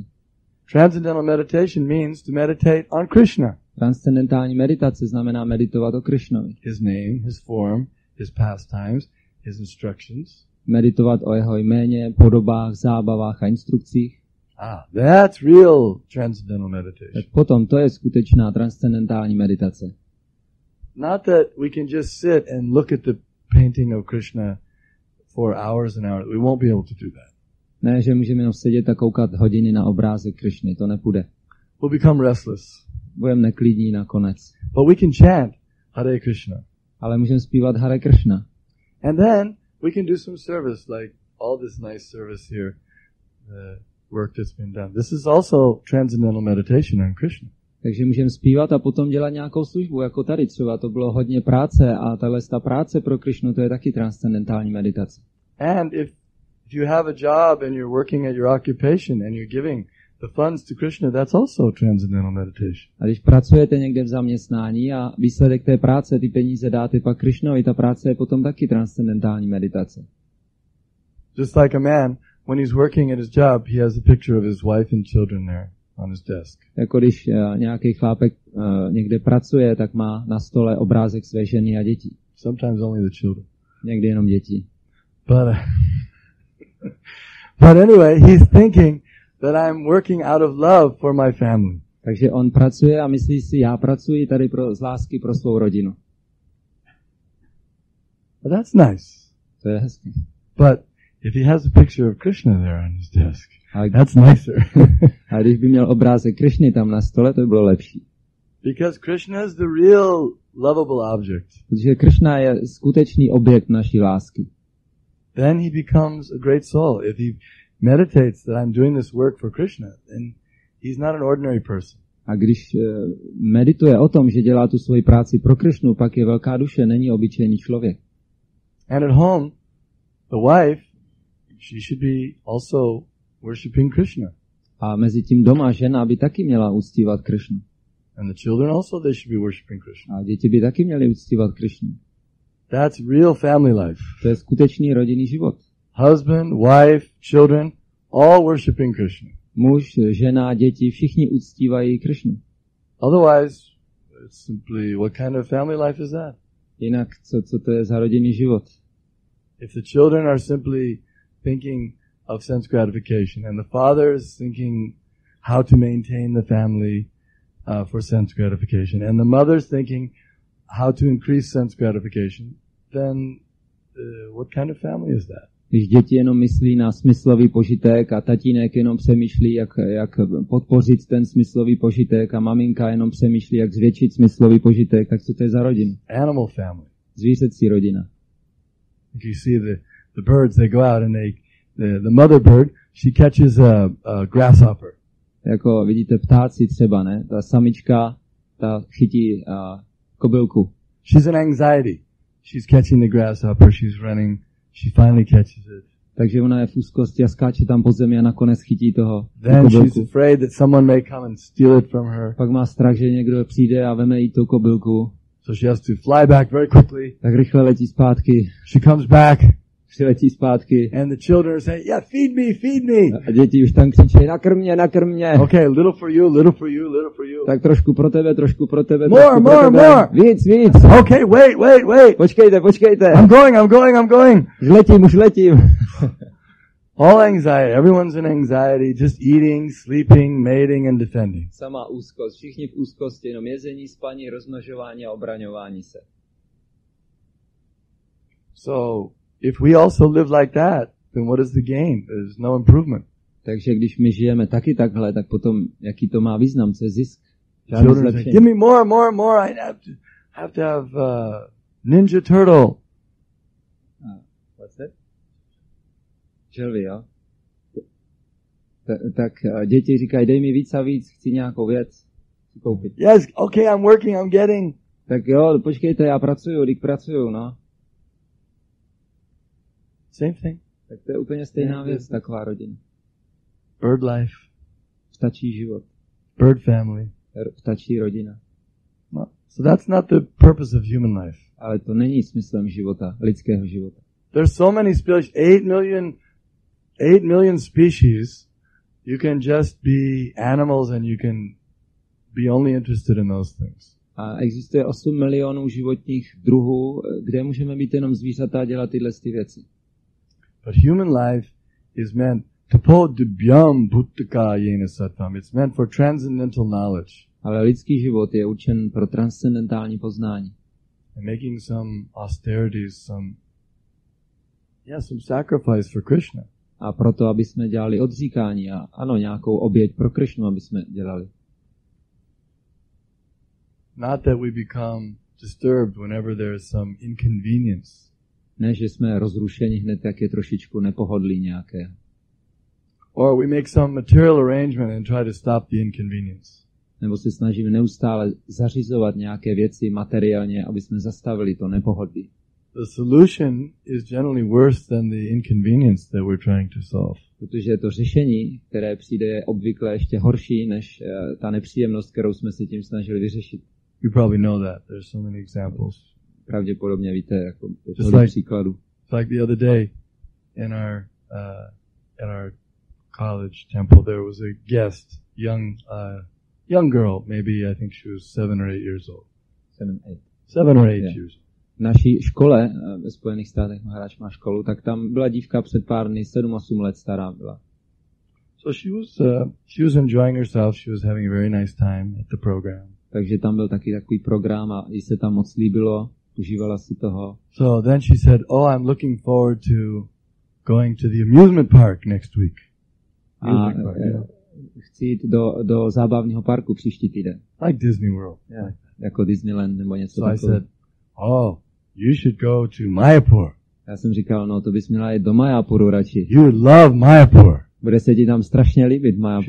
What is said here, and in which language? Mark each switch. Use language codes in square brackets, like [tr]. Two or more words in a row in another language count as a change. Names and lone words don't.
[en] Transcendental meditation means to meditate on Krishna. [cs] Transcendentální meditace znamená meditovat o Krishnovi. [en] His name, his form, his pastimes, his instructions. [cs] Meditovat o jeho jméně, podobách, zábavách a instrukcích. [en] That's real transcendental meditation. [cs] Tak potom to je skutečná transcendentální meditace. [en] Not that we can just sit and look at the painting of Krishna for hours and hours. We won't be able to do that. [cs] Ne, že můžeme jenom sedět a koukat hodiny na obrázek Krishny, to nepůjde. [en] We'll become restless. [cs] Budeme neklidní nakonec. [en] But we can chant Hare Krishna. [cs] Ale můžeme zpívat Hare Krishna. [en] And then we can do some service, like all this nice service here, the work that's been done. This is also transcendental meditation on Krishna. [cs] Takže můžeme zpívat a potom dělat nějakou službu, jako tady třeba. To bylo hodně práce a tahle práce pro Krishnu, to je taky transcendentální meditace. [en] And if you have a job and you're working at your occupation and you're giving the funds to Krishna, that's also transcendental meditation. [cs] A když pracujete někde v zaměstnání a výsledek té práce, ty peníze dáte pak Krishnovi, ta práce je potom taky transcendentální meditace. [en] Just like a man, when he's working at his job, he has a picture of his wife and children there on his desk. [cs] Jako když nějaký chlápek někde pracuje, tak má na stole obrázek své ženy a dětí. [en] Sometimes only the children. [cs] Někdy jenom děti. [en] But anyway, he's thinking that I'm working out of love for my family. [cs] Takže on pracuje a myslí si, já pracuji tady z lásky pro svou rodinu. [en] Well, that's nice. [cs] To je hezké. [en] But if he has a picture of Krishna there on his desk, that's nicer. [cs] A když by měl obrázek Krishny tam na stole, to by bylo lepší. [en] Because Krishna is the real lovable object. [cs] Protože Krishna je skutečný objekt naší lásky. [en] Then he becomes a great soul. If he meditates that I'm doing this work for Krishna, then he's not an ordinary person. [cs] A když medituje o tom, že dělá tu svoji práci pro Krishnu, pak je velká duše, není obyčejný člověk. [en] And at home, the wife, she should be also worshiping Krishna. [cs] A mezi tím doma žena by taky měla uctívat Krishnu. [en] And the children also, they should be worshiping Krishna. [cs] A děti by taky měly uctívat Krishnu. [en] That's real family life. [cs] To je skutečný rodinný život. [en] Husband, wife, children, all worshiping Krishna. [cs] Muž, žena, děti, všichni uctívají Krishnu. [en] Otherwise, it's simply, what kind of family life is that? [cs] Jinak, co to je za rodinný život? [en] If the children are simply thinking of sense gratification and the father is thinking how to maintain the family for sense gratification and the mother's thinking how to increase sense gratification, then what kind of family is that? [cs] Když děti jenom myslí na smyslový požitek a tatínek jenom přemýšlí, jak podpořit ten smyslový požitek a maminka jenom přemýšlí, jak zvětšit smyslový požitek, tak co to je za rodinu? [en] Animal family. [cs] Zvířecí rodina. [en] You see the birds, they go out and the mother bird, she catches a grasshopper. [cs] Jako vidíte ptáci třeba, ne? Ta samička, ta chytí kobylku. [en] She's in anxiety. She's catching the grasshopper, she's running, she finally catches it. [cs] Takže ona je v úzkosti a skáče tam po zemi a nakonec chytí toho. [en] Then she's afraid that someone may come and steal it from her. [cs] Pak má strach, že někdo přijde a veme jí tu kobylku. [en] So she has to fly back very quickly. [cs] Tak rychle letí zpátky. [en] She comes back. [cs] přiletí zpátky. [en] And the children are saying, yeah, feed me, feed me. [cs] A děti už tam křičí, nakrm mě, nakrm mě. [en] Okay, little for you, little for you, little for you. [cs] Tak trošku pro tebe, trošku pro tebe, [en] More, [cs] trošku [en] more, [cs] pro tebe. [en] more. [cs] Víc, víc. [en] Okay, wait. [cs] Počkejte, počkejte. [en] I'm going. [cs] Už letím. [en] All anxiety. Everyone's in anxiety, just eating, sleeping, mating, and defending. [cs] Sama úzkost, všichni v úzkosti, jenom jezení, spaní, rozmnožování a obraňování se. [en] So, if we also live like that, then what is the gain? There's no improvement. [cs] Takže když my žijeme taky takhle, tak potom jaký to má význam, co je zisk? [en] Children say, give me more. I have to have Ninja Turtle. What's that? [cs] Želvy, jo? Tak děti říkají, dej mi víc a víc, chci nějakou věc koupit. [en] Yes, okay, I'm working, I'm getting. [cs] Tak jo, počkejte, já pracuju, no. [en] Same thing. [cs] Tak to je úplně stejná věc, taková rodina. [en] Bird life. [cs] Ptačí život. [en] Bird family. [cs] Ptačí rodina. [en] No. So that's not the purpose of human life. [cs] Ale to není smyslem života, lidského života. [en] There's so many species, 8 million species. You can just be animals and you can be only interested in those things. [cs] A existuje 8 milionů životních druhů, kde můžeme být jenom zvířata a dělat tyhle věci. [en] But human life is meant [sa] तपो दिब्यम् भुत्तक येन सत्त्वम्. [en] It's meant for transcendental knowledge. [cs] Ale lidský život je určen pro transcendentální poznání. [en] And making some austerities, some sacrifice for Krishna. [cs] A proto, aby jsme dělali odříkání a ano, nějakou oběť pro Krishnu, aby jsme dělali. [en] Not that we become disturbed whenever there is some inconvenience. [cs] Ne, že jsme rozrušeni hned, jak je trošičku nepohodlí nějaké. [en] Or we make some material arrangement and try to stop the inconvenience. [cs] Nebo se snažíme neustále zařizovat nějaké věci materiálně, aby jsme zastavili to nepohodlí. [en] The solution is generally worse than the inconvenience that we're trying to solve. [cs] Protože to řešení, které přijde, je obvykle ještě horší než ta nepříjemnost, kterou jsme se tím snažili vyřešit. [en] You probably know that. There's so many examples. [cs] Pravděpodobně víte, jako příkladů. [en] Like the other day in our college temple, there was a guest, young girl, maybe I think she was 7 or 8 years old. 7 or 8 years old. [cs] V naší škole ve Spojených státech, Maharaj má školu, tak tam byla dívka před pár dny, 7-8 let stará byla. [en] So she was enjoying herself. She was having a very nice time at the program. [cs] Takže tam byl taky takový program a jí se tam moc líbilo, užívala si toho. [en] So then she said, I'm looking forward to going to the amusement park next week. [cs] Chci jít do zábavního parku příští týden. [en] Like Disney World. Yeah. [cs] Jako Disneyland nebo něco takového. [en] So I said, you should go to Mayapur. [cs] Já jsem říkal, no to bys měla jít do Mayapuru radši. [en] You would love Mayapur. [cs] Bude se ti tam strašně líbit Mayapuru.